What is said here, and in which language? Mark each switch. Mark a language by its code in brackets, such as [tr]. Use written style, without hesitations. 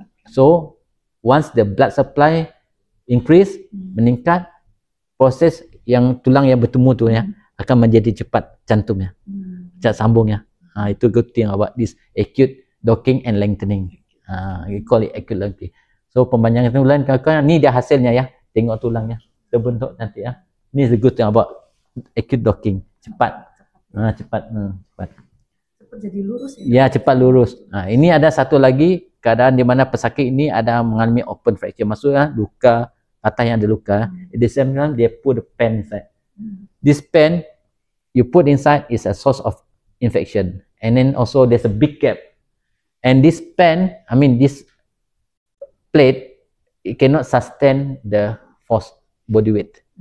[en] So once the blood supply increase, [ms] meningkat, proses yang tulang yang bertemu tu ya akan menjadi cepat jantung ya, cepat sambung ya. [en] Itu good thing about this acute docking and lengthening. We call it acute lengthening. [ms] So pempanjangan tulang kawan-kawan, ni dia hasilnya ya. Tengok tulangnya terbentuk nanti ya. Ni [en] the good thing about acute docking. [ms] Cepat. Cepat. Cepat jadi lurus ya. Ya, cepat lurus. Ini ada satu lagi keadaan di mana pesakit ini ada mengalami open fracture. Maksudnya luka, patah yang ada luka. [en] At the same time dia put the pen inside. This pen you put inside is a source of infection. And then also there's a big gap. And this pen, I mean this plate, it cannot sustain the force body weight.